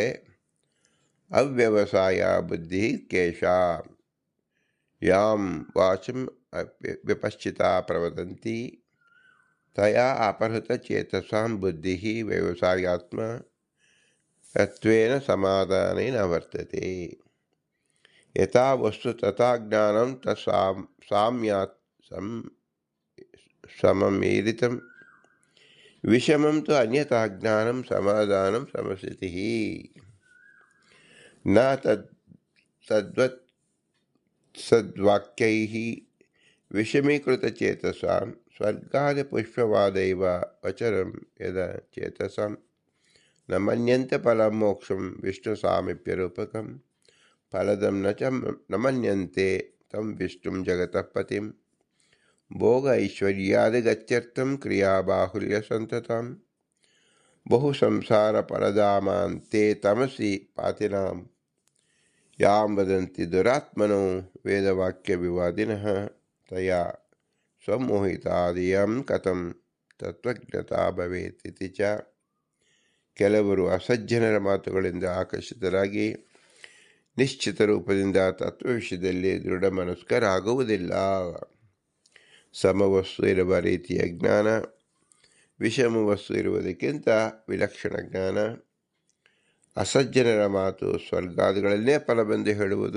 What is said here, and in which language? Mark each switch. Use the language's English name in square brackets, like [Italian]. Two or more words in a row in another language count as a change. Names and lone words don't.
[Sanskrit] ಅವ್ಯವಸಾಯ ಬುದ್ಧಿ ಕೇಶ ಯಾಂ ವಾಚಂ ವಿಪಶ್ಚಿತಾ ಪ್ರವದಂತಿ ತಯಾ ಅಪಹೃತ ಚೇತಸಾಂ ಬುದ್ಧಿ ವ್ಯವಸಾಯಾತ್ಮ ತತ್ವೇನ ಸಮಾಧಾನೇನ ವರ್ತತೆ. ಯಥಾ ವಸ್ತು ತಥಾ ಜ್ಞಾನಂ ಸಾಮ್ಯಾತ್ ಸಮಮೀರಿತಂ ವಿಷಮಂ ತು ಅನ್ಯಥಾ ಜ್ಞಾನಂ ಸಮಾಧಾನಂ ಸಮಸ್ಥಿತಿ ನ ತದ್ವತ್ ಸದ್ವಾಕ್ಯೈಃ ವಿಷಮೀಕೃತಚೇತಸಾಂ ಸ್ವರ್ಗಾದಿಪುಷ್ಪವಾದೈವ ವಚನಂ ಯದ ಚೇತಸಾಂ ನ ಮನ್ಯಂತೆ ಫಲಂ ಮೋಕ್ಷಂ ವಿಷ್ಣು ಸಾಮೀಪ್ಯರೂಪಕಂ ಫಲದಂ ನ ಮನ್ಯಂತೆ ತಂ ವಿಷ್ಣುಂ ಜಗತಃ ಪತಿಂ ಭೋಗ ಐಶ್ವರ್ಯಾದಿಗತ್ಯರ್ಥಂ ಕ್ರಿಯಾಬಾಹುಲ್ಯ ಸಂತತಂ ಬಹು ಸಂಸಾರ ಪರದಾಮಾಂತೆ ತಮಸಿ ಪಾತಿನಾಂ ಯಾಂ ವದಂತಿ ದುರಾತ್ಮನೋ ವೇದವಾಕ್ಯ ವಿವಾದಿನಃ ತಯಾ ಸ್ವಮೋಹಿತಾದಿಯಂ ಕಥಂ ತತ್ವಜ್ಞತಾ ಭವೇತ್ ಇತಿ ಚ. [Kannada] ಕೆಲವರು ಅಸಜ್ಜನರ ಮಾತುಗಳಿಂದ ಆಕರ್ಷಿತರಾಗಿ ನಿಶ್ಚಿತ ರೂಪದಿಂದ ತತ್ವ ವಿಷಯದಲ್ಲಿ ದೃಢ ಮನಸ್ಕರಾಗುವುದಿಲ್ಲ. ಸಮವಸ್ತು ಇರುವ ರೀತಿಯ ಜ್ಞಾನ, ವಿಷಮ ವಸ್ತು ಇರುವುದಕ್ಕಿಂತ ವಿಲಕ್ಷಣ ಜ್ಞಾನ, ಅಸಜ್ಜನರ ಮಾತು ಸ್ವರ್ಗಾದಿಗಳನ್ನೇ ಫಲವೆಂದು ಹೇಳುವುದು.